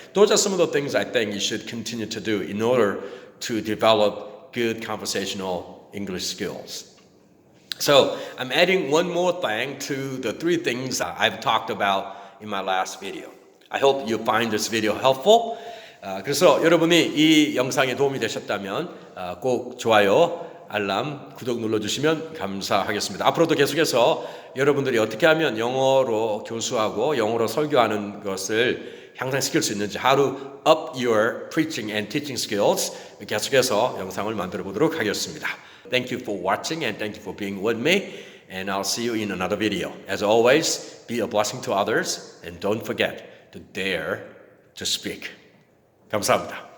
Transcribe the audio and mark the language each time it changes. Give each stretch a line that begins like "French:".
English: Those are some of the things I think you should continue to do in order to develop good conversational English skills. So I'm adding one more thing to the three things I've talked about in my last video. I hope you find this video helpful.
Korean: 그래서 여러분이 이 영상에 도움이 되셨다면 꼭 좋아요, 알람, 구독 눌러주시면 감사하겠습니다. 앞으로도 계속해서 여러분들이 어떻게 하면 영어로 교수하고 영어로 설교하는 것을 향상시킬 수 있는지
English: How to up your preaching and teaching skills
Korean: 계속해서 영상을 만들어 보도록 하겠습니다.
English: Thank you for watching and thank you for being with me. And I'll see you in another video. As always, be a blessing to others and don't forget to dare to speak.
Korean: 감사합니다.